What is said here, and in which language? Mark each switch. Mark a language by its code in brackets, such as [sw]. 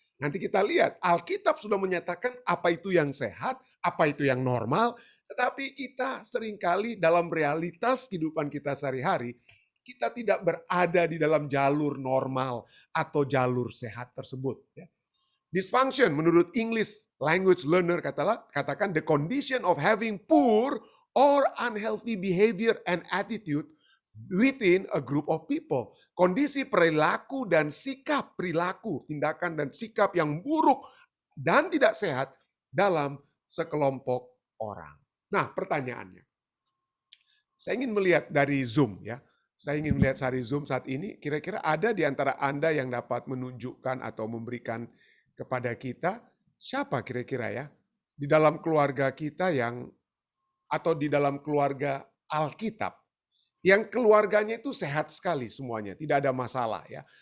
[id] Nanti kita lihat, Alkitab sudah menyatakan apa itu yang sehat, apa itu yang normal, tetapi kita seringkali dalam realitas kehidupan kita sehari-hari, kita tidak berada di dalam jalur normal atau jalur sehat tersebut. [en] Dysfunction [id] menurut [en] English language learner [id] katakan [en] the condition of having poor or unhealthy behavior and attitude within a group of people. [id] Kondisi perilaku dan sikap perilaku, tindakan dan sikap yang buruk dan tidak sehat dalam sekelompok orang. Nah, pertanyaannya. Saya ingin melihat dari Zoom ya. Saya ingin melihat dari Zoom saat ini, kira-kira ada di antara Anda yang dapat menunjukkan atau memberikan kepada kita siapa kira-kira ya di dalam keluarga kita atau di dalam keluarga Alkitab yang keluarganya itu sehat sekali semuanya, tidak ada masalah ya.